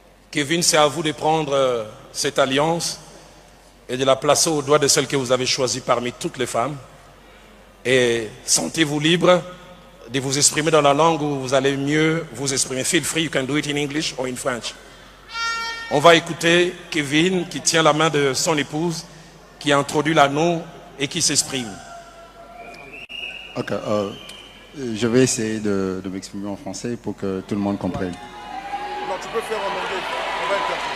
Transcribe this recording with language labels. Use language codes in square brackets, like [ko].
[fr] Kevin, c'est à vous de prendre cette alliance et de la placer au doigt de celle que vous avez choisie parmi toutes les femmes. Et sentez-vous libre de vous exprimer dans la langue où vous allez mieux vous exprimer. [en] Feel free, you can do it in English or in French. [fr] On va écouter Kevin qui tient la main de son épouse, qui introduit l'anneau et qui s'exprime. Ok, je vais essayer de m'exprimer en français pour que tout le monde comprenne. Non, tu peux faire en anglais. On va être...